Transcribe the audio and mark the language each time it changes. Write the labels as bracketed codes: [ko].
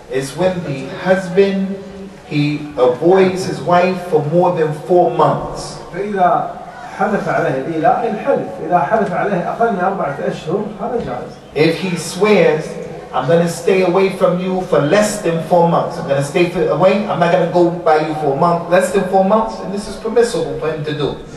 [en] It's when the husband he avoids his wife for more than 4 months. [ar] فإذا حلف عليه الإيلاء الحلف، إذا حلف عليه أقل من 4 أشهر هذا جائز. [en] If he swears, I'm going to stay away from you for less than 4 months. I'm going to stay away. I'm not going to go by you for a month, less than 4 months, and this is permissible for him to do.